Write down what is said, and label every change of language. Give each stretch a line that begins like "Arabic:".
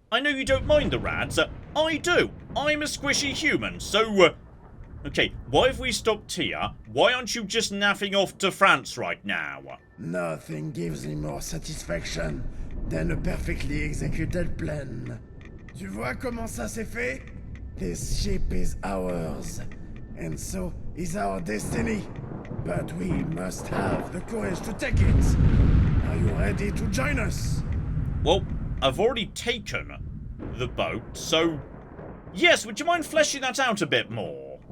English: I know you don't mind the rads. I do. I'm a squishy human, so... okay, why have we stopped here? Why aren't you just naffing off to France right now? Nothing gives me more satisfaction than a perfectly executed plan.
French: Tu vois comment ça s'est fait?
English: This ship is ours, and so is our destiny. But we must have the courage to take it. Are you ready to join us? Well, I've already taken the boat, so... yes, would you mind fleshing that out a bit more?